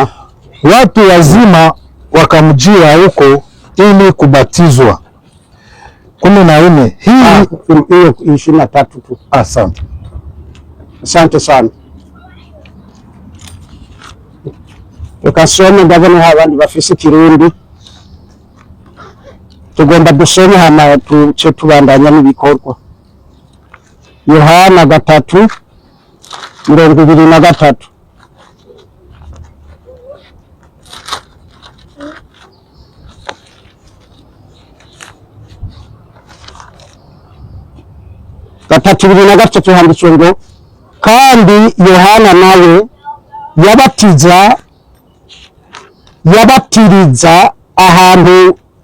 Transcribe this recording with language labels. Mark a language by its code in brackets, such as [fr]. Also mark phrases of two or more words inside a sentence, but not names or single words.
[sw] Watu wazima wakamjia huko ili kubatizwa. 14 hii hiyo 23 tu. Asante. Asante sana. [rn] Tukasome ndabona abandi bafise Kirundi, tugomba dusome hama tuce tubandanya n'ibikorwa. Yohana 3:23. handitswe ngo, kandi Yohana nawe yabatiriza ahantu